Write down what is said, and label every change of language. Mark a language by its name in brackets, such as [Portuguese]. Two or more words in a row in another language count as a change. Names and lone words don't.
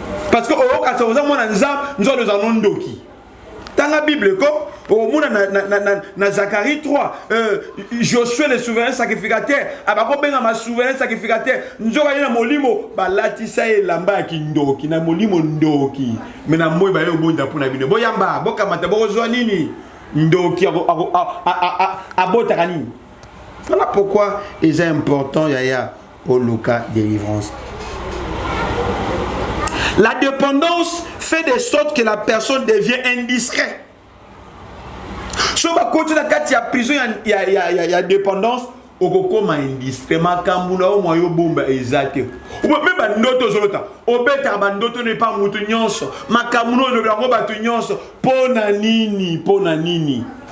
[Lingala] Parce que oyoka sa oza mwana Nzambe, nzoto oza nondoki. Tanga Bible ko, omona na, na, na, na, na Zacharie trois, euh, Josué [French] le souverain sacrificateur, [Lingala] abako benga ma [French] souverain sacrificateur, [Lingala] nzoka ye na molimo, balatisa ye elamba ya kindoki, na molimo ndoki. Mais na moi, ba yo bonda pour na bino. Boyamba, bokamata, bokozwa nini? Ndoki, ako, ako, a, a, a, a, abotaka nini? [French] Voilà pourquoi il est important, yaya, au local délivrance. La dépendance fait de sorte que la personne devient indiscret. So, [Lingala] ba, côté na kati ya prison, ya, ya, ya, ya, ya dépendance, Okokoma indiscret, makambo na yo mwa yo bomba eza te. Ube-, me bandoto ozobeta, obeta bandoto ne pa mutu nyonso. Makambo na ozobeta yango bato nyonso. Po na nini? Po na nini?